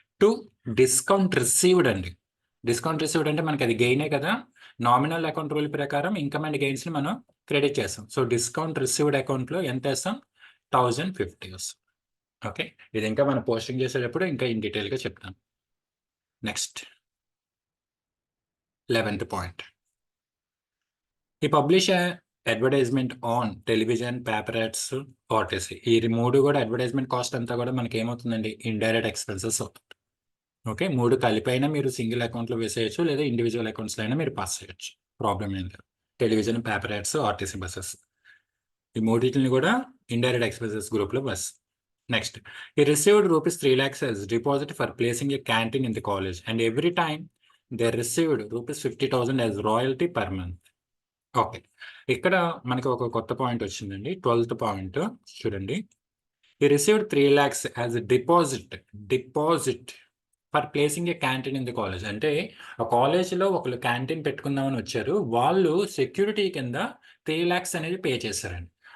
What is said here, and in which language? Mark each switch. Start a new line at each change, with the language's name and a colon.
Telugu: To discount received అండి. Discount received అంటే మనకి అది గెయినే కదా, నామినల్ అకౌంట్ రూల్ ప్రకారం ఇన్కమ్ అండ్ గెయిన్స్ని మనం క్రెడిట్ చేస్తాం. సో డిస్కౌంట్ రిసీవ్డ్ అకౌంట్లో ఎంత వేస్తాం? 1,050 వస్తుంది. ఓకే, ఇది ఇంకా మనం పోస్టింగ్ చేసేటప్పుడు ఇంకా ఇన్ డీటెయిల్గా చెప్తాం.
English: Next 11th point. ఈ publish advertisement on television, paper ads, RTC.
Telugu: ఈ 3 కూడా అడ్వర్టైజ్మెంట్ కాస్ట్ అంతా కూడా మనకి ఏమవుతుందండి? ఇండైరెక్ట్ ఎక్స్పెన్సెస్ అవుతుంది. ఓకే, 3 కలిపైనా మీరు సింగిల్ అకౌంట్లో వేసేయచ్చు, లేదా ఇండివిజువల్ అకౌంట్స్లో అయినా మీరు పాస్ చేయొచ్చు, ప్రాబ్లం ఏం లేదు. Television, paper ads, RTC buses, ఈ మూడింటిని కూడా ఇండైరెక్ట్ ఎక్స్పెన్సెస్ గ్రూప్లో bus.
English: Next, he received ₹3 lakhs as deposit for placing a canteen in the college and every time they received ₹50,000 as royalty per month. Okay.
Telugu: ఇక్కడ మనకి ఒక కొత్త point వచ్చిందండి. 12థ్ point చూడండి.
English: "He received 3,00,000 as a deposit for placing a canteen in the college."
Telugu: అంటే ఆ కాలేజ్‌లో ఒకళ్ళు క్యాంటీన్ పెట్టుకుందామని వచ్చారు. వాళ్ళు సెక్యూరిటీ కింద 3,00,000 అనేది పే చేశారండి.